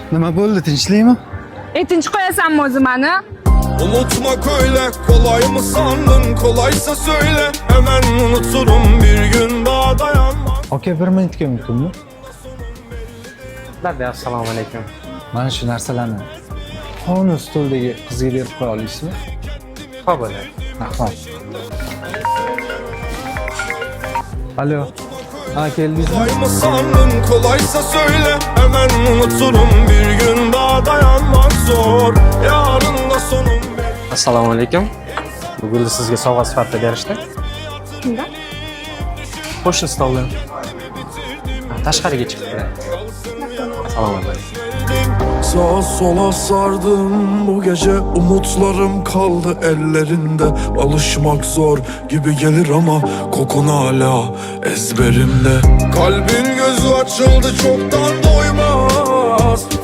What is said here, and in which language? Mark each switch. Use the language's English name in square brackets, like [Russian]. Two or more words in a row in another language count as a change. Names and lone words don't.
[Uzbek] Nima bo'ldi, tinchlikmi? Tinch qo'yasanmi o'zi meni? [Turkish] Unutmak öyle kolay mı sandın, kolaysa söyle hemen unuturum, bir gün daha dayanmam. [Uzbek] Aka, 1 minutga mumkinmi? Tabii, assalomu alaykum. Mana shu narsalarni qonun stoldagi qizga berib qo'ya olasizmi? Xo'p bo'ladi. Rahmat. Alo. Ha, keldingizmi? [Turkish] Kolay mı sandın, kolaysa söyle hemen unuturum, bir gün daha dayanmak zor, yarın da sonum. [Uzbek] Assalomu alaykum. Bu gulni sizga sovg'a sifatida berishdi. Kimda? Qo'shni stoldan. Tashqariga chiqdi. Assalomu alaykum. [Turkish] Sağa sola sardım bu gece, umutlarım kaldı ellerinde. Alışmak zor gibi gelir ama kokun hala ezberimde. Kalbin gözü açıldı, çoktan doymaz.